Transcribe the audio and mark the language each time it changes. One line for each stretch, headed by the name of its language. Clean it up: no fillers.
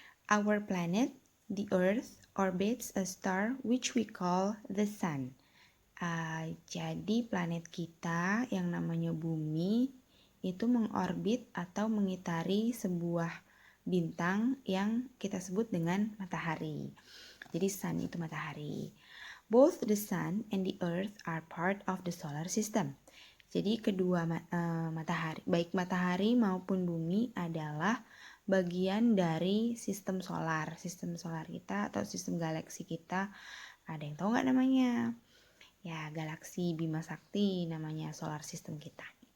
English: Our planet, the Earth, orbits a star which we call the sun.
Indonesian: Jadi planet kita yang namanya Bumi itu mengorbit atau mengitari sebuah bintang yang kita sebut dengan matahari. Jadi sun itu matahari.
English: Both the sun and the earth are part of the solar system.
Indonesian: Jadi kedua matahari, baik matahari maupun bumi adalah bagian dari sistem solar. Sistem solar kita atau sistem galaksi kita, ada yang tahu nggak namanya? Ya, galaksi Bima Sakti namanya solar system kita.